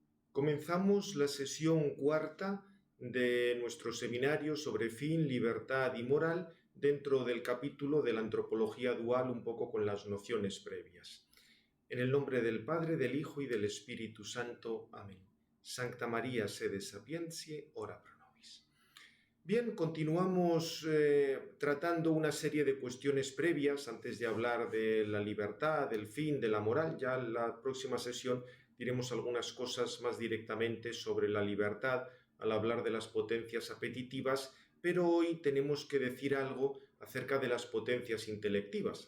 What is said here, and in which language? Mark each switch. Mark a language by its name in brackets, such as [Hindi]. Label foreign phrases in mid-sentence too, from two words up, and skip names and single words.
[Spanish] Comenzamos la sesión cuarta de nuestro seminario sobre fin, libertad y moral dentro del capítulo de la antropología dual, un poco con las nociones previas. En el nombre del Padre, del Hijo y del Espíritu Santo. Amén. [Latin] Sancta María, sede sapientiae, ora pro nobis. [Spanish] Bien, continuamos tratando una serie de cuestiones previas antes de hablar de la libertad, del fin, de la moral. Ya en la próxima sesión diremos algunas cosas más directamente sobre la libertad al hablar de las potencias apetitivas, pero hoy tenemos que decir algo acerca de las potencias intelectivas.